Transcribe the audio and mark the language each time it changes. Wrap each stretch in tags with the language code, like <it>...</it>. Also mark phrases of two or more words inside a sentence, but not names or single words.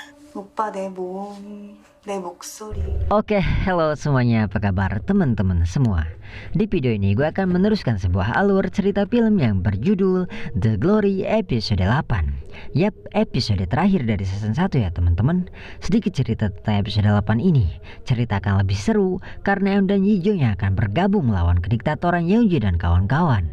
<ko>오빠 내 몸, 내 목소리.</ko> <id>Oke, halo semuanya, apa kabar teman-teman semua? Di video ini gue akan meneruskan sebuah alur cerita film yang berjudul The Glory episode 8. Yap, episode terakhir dari season 1 ya teman-teman. Sedikit cerita tentang episode 8 ini. Cerita akan lebih seru karena Eun dan Yijong yang akan bergabung melawan kediktatoran Yeonji dan kawan-kawan.</id>